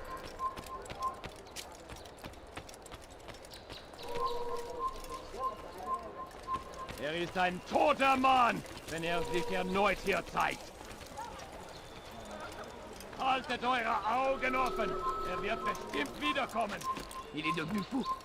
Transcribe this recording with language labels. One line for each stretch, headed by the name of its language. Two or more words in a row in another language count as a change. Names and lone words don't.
German: Er ist ein toter Mann, wenn er sich erneut hier zeigt. Haltet eure Augen offen. Er wird bestimmt wiederkommen.
French: Il est devenu fou.